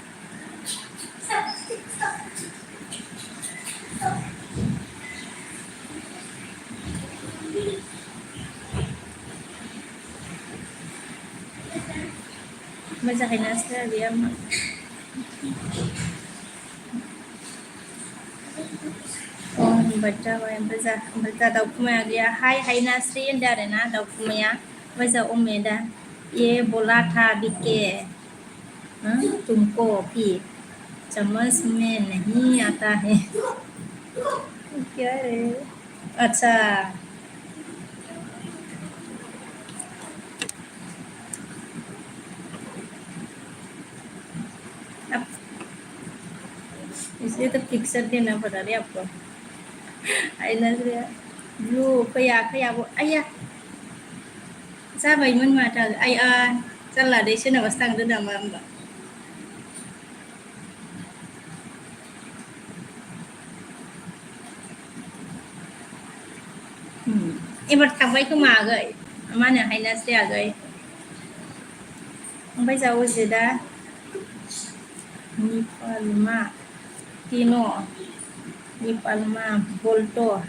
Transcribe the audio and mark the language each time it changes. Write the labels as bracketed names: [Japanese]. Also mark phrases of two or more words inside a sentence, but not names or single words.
[Bodo] मोजाङैनोसो गैया होनबाय जाबाय ओमफ्राय जा दाउखुमाया गैया हाय हायनास्रि होनदों आरोना दाउखुमाया ओमफ्राय जा अमेदा [Hindi] ये बोला था बिके तुमको भी चम्मच में नहीं आता है क्या रे अच्छा अब इसलिए तो पिक्चर देना पड़ा रे आपको [Bodo] हायनास्रिया ब्लु फैयाखै आब' आइया जाबायमोन माथो आइया जारला दै सोरनाबासो थांदो नामा होमबा एबार थांबाय खोमा आगै मा होनो हायनास्रि आगै ओमफ्राय जावो दा निपालमा Tino Nipalma Bolto